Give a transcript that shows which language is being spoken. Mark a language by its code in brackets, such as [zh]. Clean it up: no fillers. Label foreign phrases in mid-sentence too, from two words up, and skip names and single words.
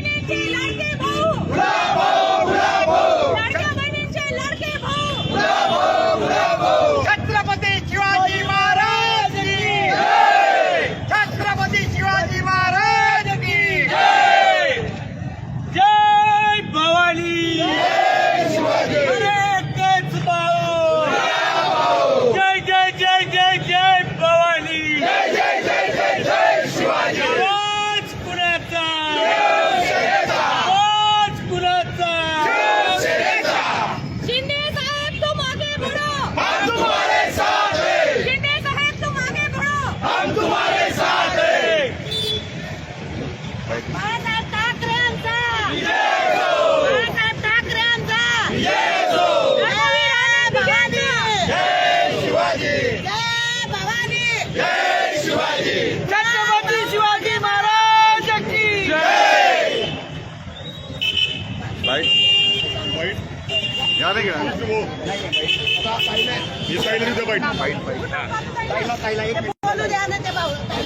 [hi] छत्रपती शिवाजी महाराज की जय। छत्रपती शिवाजी महाराज की जय। [mr] जय भवानी जय शिवाजी। जय जय जय जय जय भवानी। जय जय जय जय जय शिवाजी। आवाज कुणाचा? आवाज कुणाचा? [hi] शिंदे साहेब तुम आगे बढ़ो, हम तुम्हारे साथ हैं। शिंदे साहेब तुम आगे बढ़ो, हम तुम्हारे साथ हैं। [mr] बाळासाहेब ठाकरेंचा जय हो। बाळासाहेब ठाकरेंचा जय हो। जय भवानी। जय शिवाजी। जय भवानी। जय शिवाजी। [hi] छत्रपती शिवाजी महाराज की जय। [mr] बोलू द्या ना ते भाऊ.